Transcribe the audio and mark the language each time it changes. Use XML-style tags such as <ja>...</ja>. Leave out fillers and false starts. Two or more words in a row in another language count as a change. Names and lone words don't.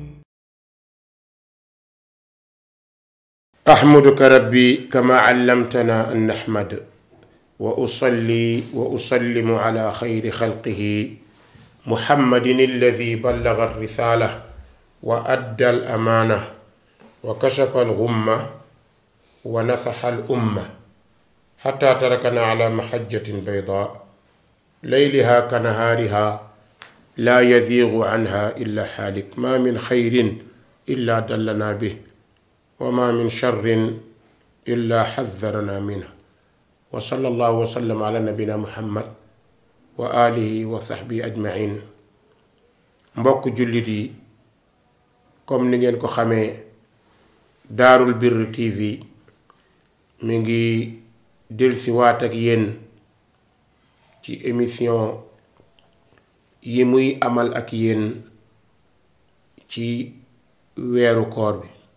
<ar>أحمدك ربي كما علمتنا أن نحمد وأصلي وأسلم على خير خلقه محمد الذي بلغ الرسالة وأدى الأمانة وكشف الغمة ونصح الأمة حتى تركنا على محجة بيضاء ليلها كنهارها لا يزيغ عنها إلا حالك. ما من خير إلا دلنا به وما من شر إلا حذرنا منه. وصلى الله وسلم على نبينا محمد وآله وصحبه أجمعين.</ar> <wo>mbokk jullit yi, comme ni ngeen ko xamee, Daarul Birr TV mi ngi delsi waat ak yéen ci émission yi muy amal ak yéen ci weeru koor bi.</wo>